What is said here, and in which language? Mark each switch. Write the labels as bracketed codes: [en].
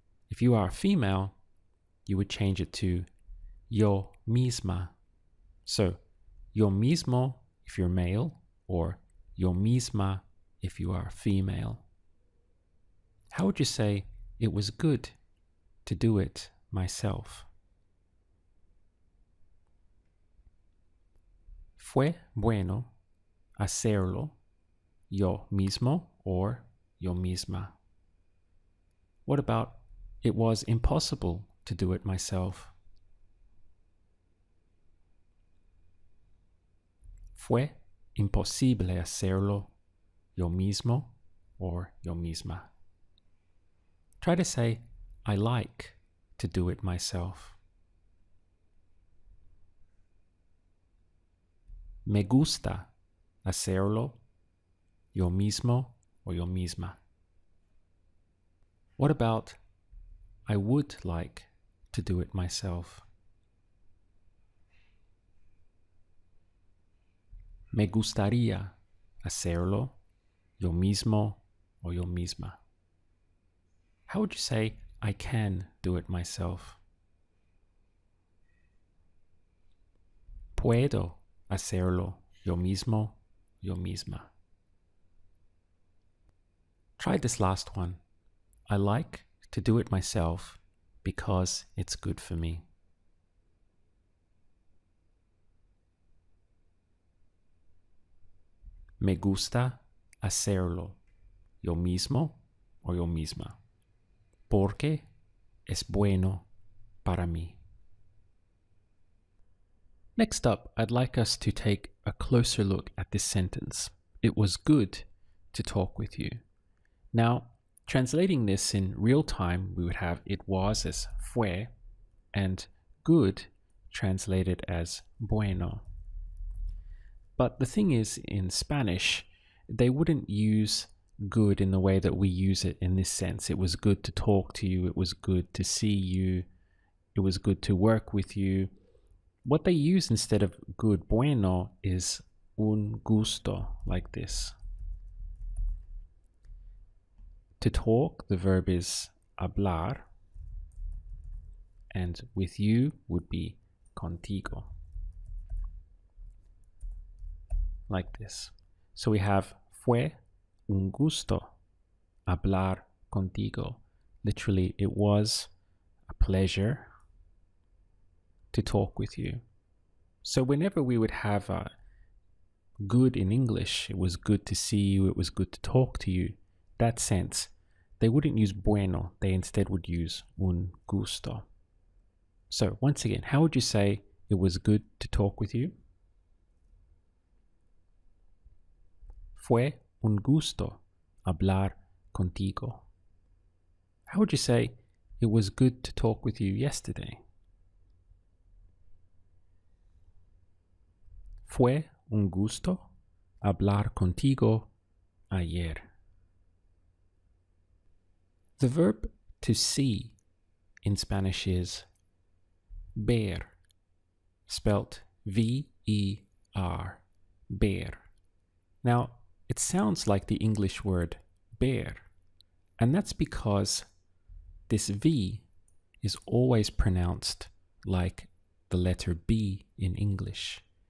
[en] If you are female, you would change it to [es] yo misma. [en] So, [es] yo mismo [en] if you're male, or [es] yo misma [en] if you are female. How would you say it was good to do it myself? [es] Fue bueno hacerlo yo mismo or yo misma. [en] What about it was impossible to do it myself? [es] Fue imposible hacerlo yo mismo or yo misma. [en] Try to say, I like to do it myself. [es] Me gusta hacerlo yo mismo or yo misma. [en] What about I would like to do it myself? [es] Me gustaría hacerlo yo mismo or yo misma. [en] How would you say I can do it myself? [es] Puedo hacerlo yo mismo, yo misma. [en] Try this last one. I like to do it myself because it's good for me. [es] Me gusta hacerlo yo mismo o yo misma porque es bueno para mí. [en] Next up, I'd like us to take a closer look at this sentence. It was good to talk with you. Now, translating this in real time, we would have it was as fue and good translated as bueno. But the thing is, in Spanish, they wouldn't use good in the way that we use it in this sense. It was good to talk to you. It was good to see you. It was good to work with you. What they use instead of good, bueno, is [es] un gusto, [en] like this. To talk, the verb is hablar, and with you would be contigo. Like this. So we have [es] fue un gusto hablar contigo. [en] Literally, it was a pleasure to talk with you. So whenever we would have good in English, it was good to see you, it was good to talk to you, that sense, they wouldn't use bueno, they instead would use [es] un gusto. [en] So once again, how would you say it was good to talk with you? [es] Fue un gusto hablar contigo. [en] How would you say it was good to talk with you yesterday? [es] Fue un gusto hablar contigo ayer. [en] The verb to see in Spanish is ver, spelt V-E-R, ver. Now, it sounds like the English word bear, and that's because this V is always pronounced like the letter B in English.